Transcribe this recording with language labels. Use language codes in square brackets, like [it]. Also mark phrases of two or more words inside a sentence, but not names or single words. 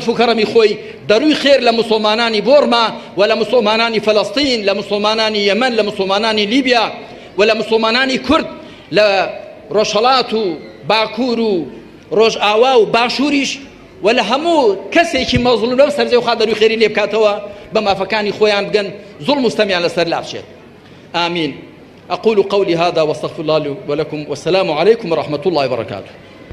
[ckb] لوتف و کەڕەمی خۆی دەروی خێر لە موسڵمانانی بۆڕما و لە موسڵمانانی فەلەستین لە موسڵمانانی یەمەن لە موسڵمانانی لیبیا و لە موسڵمانانی کورد لە ڕۆژهەڵات و باکوور و ڕۆژئاوا و باشووریش و لە هەموو کەسێکی مەزڵوم لەو سەرجەی و خوا دەروی خێری لێ بکاتەوە بە مافەکانی خۆیان بگەن زوڵم مستەمیان لەسەر لابشێت [ar] آمين أقول قولي هذا واستغفر الله لي ولكم والسلام عليكم ورحمة الله وبركاته